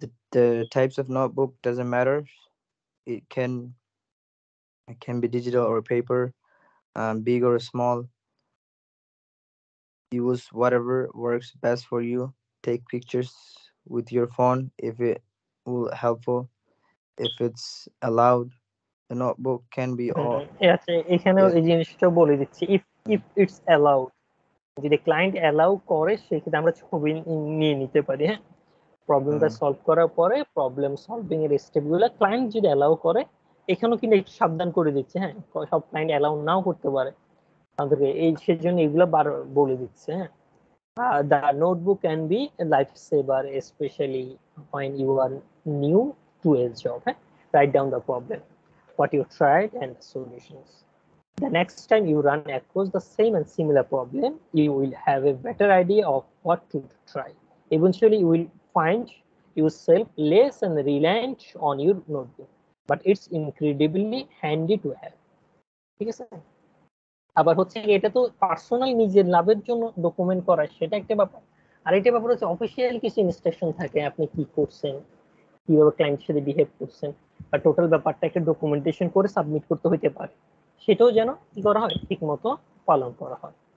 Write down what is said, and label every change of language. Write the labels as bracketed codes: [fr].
[en] The types of notebook doesn't matter. It can be digital or paper, big or small. Use whatever works best for you. Take pictures with your phone if it will helpful. If it's allowed, the notebook can be all. [bn] আচ্ছা, এখানেও Yeah. এই জিনিসটা বলে দিচ্ছি, [en] if if it's allowed, [bn] যদি client allow করে সেক্ষেত্রে আমরা ছবি নিয়ে নিতে পারি। হ্যাঁ, প্রবলেমটা Mm, সলভ করার পরে প্রবলেম সলভিং এর স্টেপ গুলো ক্লায়েন্ট যদি অ্যালাউ করে, এখানেও কিন্তু একটু সাবধান করে দিচ্ছে। হ্যাঁ, সব ক্লায়েন্ট অ্যালাউ নাও করতে পারে আমাদেরকে, এই সেজন্য এগুলো বলে দিচ্ছে। [en] হ্যাঁ, the notebook can be a lifesaver, especially when you are new to a job. Write down the problem, what you tried, and the solutions. The next time you run across the same and similar problem, you will have a better idea of what to try. Eventually, you will find yourself less and reliant on your notebook, but it's incredibly handy to have. [bn] ঠিক আছে, আবার হচ্ছে এটা তো personal নিজের লাভের জন্য document করা, সেটা একটা ব্যাপার। আর এটা ব্যাপার হচ্ছে অফিসিয়াল কিছু ইনস্ট্রাকশন থাকে, আপনি কি করছেন, কিভাবে ক্লায়েন্টের সাথে বিহেভ করছেন, বা টোটাল ব্যাপারটা একটা ডকুমেন্টেশন করে সাবমিট করতে হইতে পারে, সেটাও যেন কি করা হয়, ঠিক মতো পালন করা হয়।